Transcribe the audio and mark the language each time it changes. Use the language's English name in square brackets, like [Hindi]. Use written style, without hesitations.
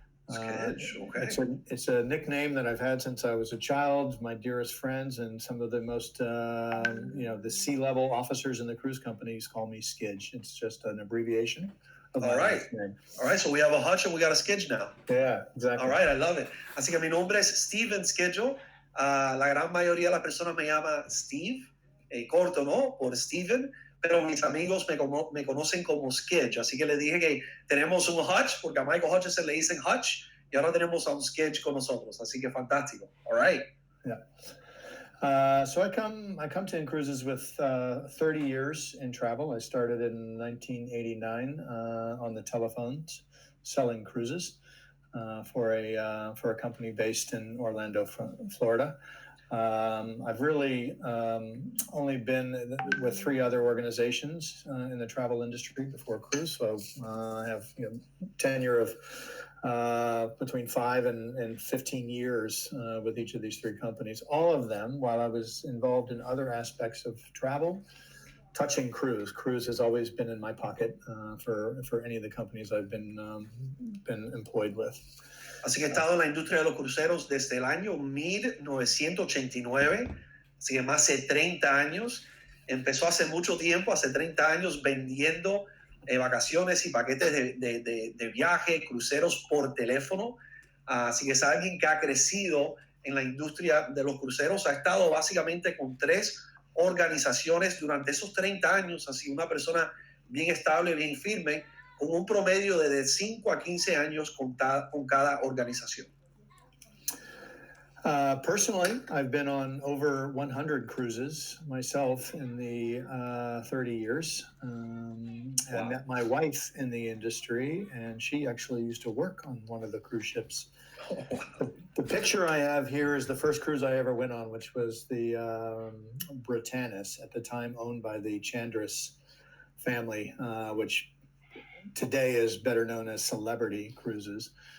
[English] Okay. It's a nickname that I've had since I was a child. My dearest friends and some of the most, the C-level officers in the cruise companies call me Skidge. It's just an abbreviation of my name. All right, so we have a Hutch and we got a Skidge now. Yeah, exactly. All right, I love it. [Spanish] Así que mi nombre es Steven Skidgel. La gran mayoría de las personas me llama Steve, corto, ¿no? Por Steven. Pero mis amigos me conocen como Skidge, así que le dije que tenemos un Hutch, porque a Michael Hutchison le dicen Hutch, y ahora tenemos a un Skidge con nosotros, así que fantástico. [English] All right. Yeah. So I come to Incruises with 30 years in travel. I started in 1989 on the telephones, selling cruises for a company based in Orlando, Florida. I've really only been with 3 other organizations in the travel industry before cruise, so I have tenure of between 5 and 15 years with each of these 3 companies. All of them, while I was involved in other aspects of travel, touching cruise. Cruise has always been in my pocket for any of the companies I've been employed with. [Spanish] Así que he estado en la industria de los cruceros desde el año 1989, así que más de 30 años. Empezó hace mucho tiempo, hace 30 años, vendiendo vacaciones y paquetes de viaje, cruceros por teléfono. Así que es alguien que ha crecido en la industria de los cruceros, ha estado básicamente con 3 organizaciones durante esos 30 años, ha sido una persona bien estable, bien firme, con un promedio de 5 a 15 años con cada organización. [English] Personally, I've been on over 100 cruises myself in the 30 years. I met my wife in the industry, and she actually used to work on one of the cruise ships. The picture I have here is the first cruise I ever went on, which was the Britannis, at the time owned by the Chandris family, which today is better known as Celebrity Cruises.